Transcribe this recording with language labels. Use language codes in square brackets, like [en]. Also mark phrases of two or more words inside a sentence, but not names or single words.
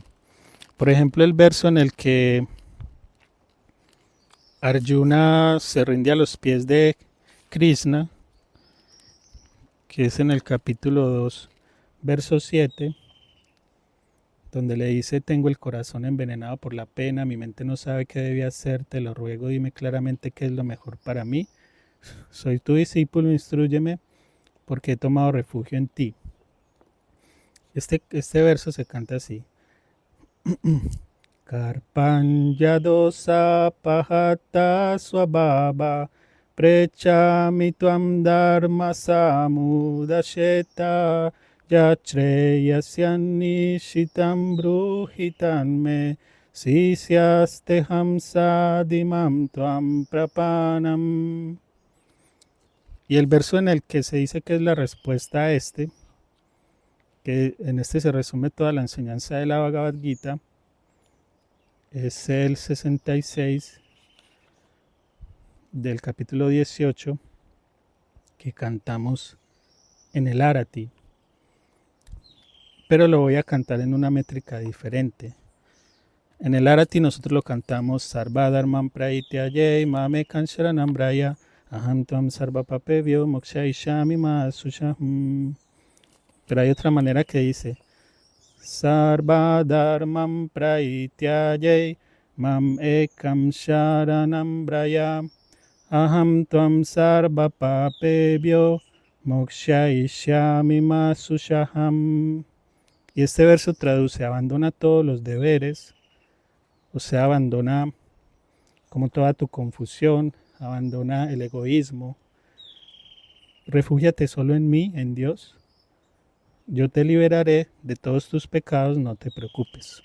[es] Por ejemplo, el verso en el que Arjuna se rinde a los pies de Krishna, que es en el capítulo 2, verso 7, donde le dice, tengo el corazón envenenado por la pena, mi mente no sabe qué debe hacer, te lo ruego, dime claramente qué es lo mejor para mí. Soy tu discípulo, instrúyeme, porque he tomado refugio en ti. Este verso se canta así. [sa] Karpanya dosa pahata swabhava prechami tuam dharma samudasheta yachreyasyannishitam bruhitan me sisyaste hamsadimam tuam prapanam. [es] Y el verso en el que se dice que es la respuesta a este, que en este se resume toda la enseñanza de la Bhagavad Gita, es el 66 del capítulo 18 que cantamos en el Arati, pero lo voy a cantar en una métrica diferente. En el Arati nosotros lo cantamos [sa] Sarva Dharmam Prahityajay Mame Kansharanam Braya Aham Tvam Sarva Papevyo Mokshaishami Ma Sushaham. [es] Pero hay otra manera que dice [sa] Sarva Dharmam Prahityajay Mam Ekam Sharanam Braya Aham Tvam Sarva Papevyo Mokshaishami Ma Sushaham. [es] Y este verso traduce: abandona todos los deberes, o sea, abandona como toda tu confusión, abandona el egoísmo, refúgiate solo en mí, en Dios. Yo te liberaré de todos tus pecados, no te preocupes.